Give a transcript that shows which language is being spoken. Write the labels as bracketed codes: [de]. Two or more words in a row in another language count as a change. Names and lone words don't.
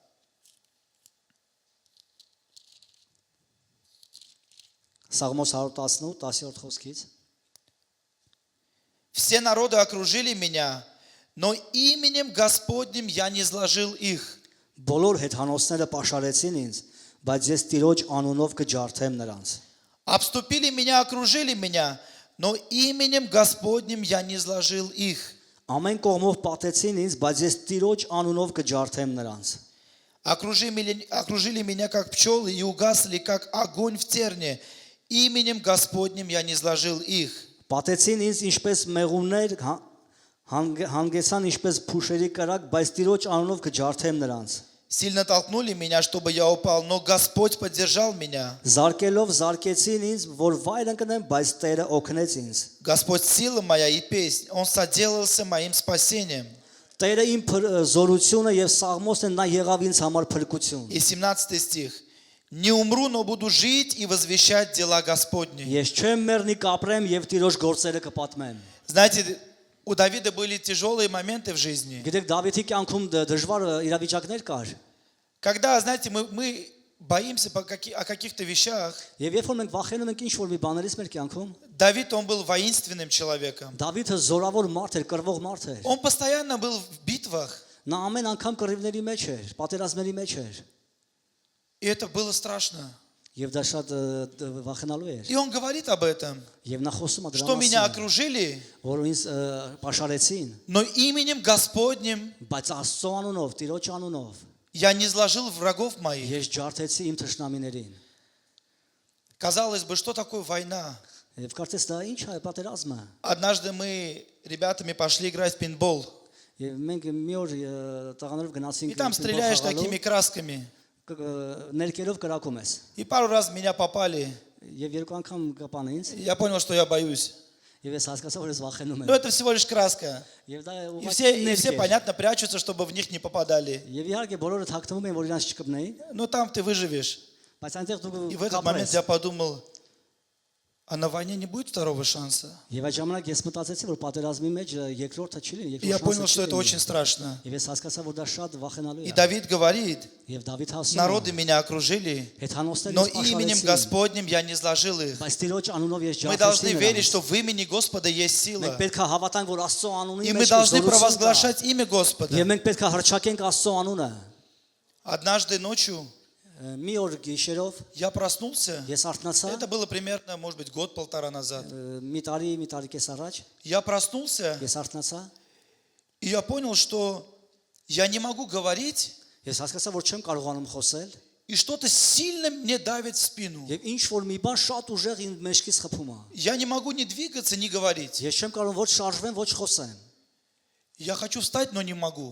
[hy] Սաղմոս 118 10-րդ խոսքից։ [ru] Все народы окружили меня, но именем Господним я не изложил их. [hy] Բոլոր հեթանոսները պաշարեցին ինձ, բայց ես Տիրոջ անունով կջարդեմ նրանց։ [ru] Обступили меня, окружили меня, но именем Господним я не изложил их. [hy] Ամեն կողմով պատեցին ինձ, բայց ես Տիրոջ անունով կջարդեմ նրանց։ [ru] Окружили меня, как пчелы, и угасли, как огонь в терне. Именем Господним я не изложил их. [hy] Պատեցին ինձ ինչպես մեղումներ, հանգեցան ինչպես փուշերի կրակ, բայց Տիրոջ անունով կջարդեմ նրանց։ [ru] Сильно толкнули меня, чтобы я упал, но Господь поддержал меня. [hy] Զարկելով զարկեցին ինձ, որ վայր ընկնեմ, բայց Տերը օգնեց ինձ։ [ru] Господь сила моя и песнь, Он соделался моим спасением. [hy] Տերը իմ զորությունը եւ սաղմոսն են, նա եղավ ինձ համար փրկություն։ [ru] И 17 стих. Не умру, но буду жить и возвещать дела Господни. [hy] Ես չեմ մեռնի կապրեմ եւ Տիրոջ գործերը կպատմեմ։ [ru] Знаете, у Давида были тяжелые моменты в жизни. [hy] Գիտեք Դավիթի կյանքում դժվար իրավիճակներ կար։ [ru] Когда, знаете, мы боимся о каких-то вещах. [hy] Եվ երբ որ մենք վախենում ենք ինչ որ մի բաներից մեր կյանքում, [ru] Давид, он был воинственным человеком. [hy] Դավիթը զորավոր մարդ էր, կռվող մարդ էր։ [ru] Он постоянно был в битвах. [hy] Նա ամեն անգամ կռիվների մեջ էր, պատերազմների մեջ էր։ [ru] И это было страшно. [hy] Եվ դա շատ վախենալու էր։ [ru] И он говорит об этом, [hy] Եվ նա խոսում է դրա [ru] что меня [hy] մասին, [ru] окружили, [hy] որ ինձ պաշարեցին, [ru] но именем Господним [hy] բայց Աստծո անունով, Տիրոջ անունով [ru] я не изложил врагов моих. [hy] ես ջարդեցի իմ թշնամիներին։ [ru] Казалось бы, что такое война? [hy] Եվ կարծես դա ինչ է պատերազմը։ [ru] Однажды мы ребятами пошли играть в пейнтбол. [hy] Եվ մենք մի օր տղաներով [ru] И [hy] գնացինք [ru] там стреляешь такими красками. [hy] ներկերով կրակում ես։ [ru] И пару раз в меня попали. [hy] Եվ երկու անգամ կապան ինձ, [ru] Я понял, что я боюсь. [hy] եւ ես հասկացա, որ ես վախենում [ru] Но [hy] եմ։ [ru] это всего лишь краска. [hy] Եվ դա [ru] И [hy] ուղղակի [ru] все [hy] ներկեր։ [ru] понятно, прячутся, чтобы в них не попадали. [hy] Եվ իհարկե բոլորը թաքնվում են, որ իրանց չկպնեին, [ru] Но там ты выживешь. [hy] բայց այնտեղ դու [ru] И в этот момент [hy] կապրես։ [ru] я подумал, а на войне не будет второго шанса. [hy] Եվ այդ ժամանակ ես մտածեցի, որ պատերազմի մեջ երկրորդը չի լինի, [ru] И я [hy] երկրորդ [ru] понял, [hy] շանսը [ru] что [hy] չի [ru] это очень [hy] լինի։ [ru] страшно. [hy] Եվ ես հասկացա, որ դա շատ վախենալու [ru] И [hy] է։ [ru] Давид говорит, [hy] Եվ Դավիթ ասում [ru] народы [hy] է. [ru] меня окружили, [hy] Հեթանոսներն [ru] но [hy] ինձ [ru] именем [hy] պաշարեցին, [ru] Господним я не изложил их. [hy] բայց Տիրոջ անունով ես [ru] Мы должны [hy] ջարդեցի [ru] верить, [hy] նրանց։ [ru] что в имени Господа есть сила. [hy] Մենք պետք է հավատանք, որ Աստծո անունի [ru] И мы [hy] մեջ [ru] должны [hy] զորություն կա։ [ru] провозглашать имя Господа. [hy] Եվ մենք պետք է հռչակենք Աստծո անունը։ [ru] Однажды ночью [hy] Մի օր գիշերով [ru] я проснулся. [hy] ես արթնացա, [ru] Это было примерно, может быть, год-полтора назад. [hy] մի տարի կես առաջ [ru] Я проснулся, [hy] ես արթնացա, [ru] и я понял, что я не могу говорить, [hy] ես հասկացա, որ չեմ կարողանում խոսել, [ru] и что-то сильно мне давит в спину. [hy] եւ ինչ որ մի բան շատ ուժեղ իմ մեջքից խփում է։ [ru] Я не могу ни двигаться, ни говорить. [hy] Ես չեմ կարող ոչ շարժվեմ, ոչ խոսեմ։ [ru] Я хочу встать, но не могу.